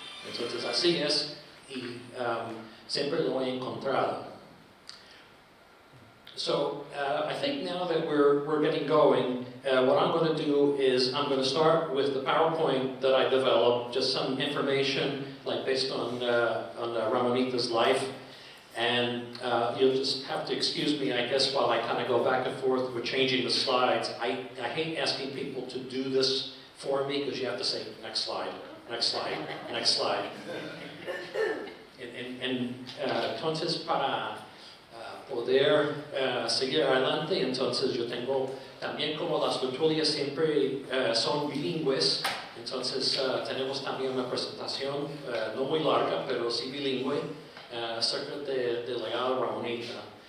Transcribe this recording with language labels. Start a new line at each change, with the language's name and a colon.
Spanish: Entonces así es, y siempre lo he encontrado.
English: So I think now that we're getting going, what I'm going to do is I'm going to start with the PowerPoint that I developed, just some information like based on Ramonita's life, and you'll just have to excuse me, I guess, while I kind of go back and forth with changing the slides. I hate asking people to do this for me because you have to say next slide, next slide, next slide.
Spanish: Entonces para poder seguir adelante, entonces yo tengo también, como las tertulias siempre son bilingües, entonces tenemos también una presentación no muy larga, pero sí bilingüe, acerca del legado de Ramonita.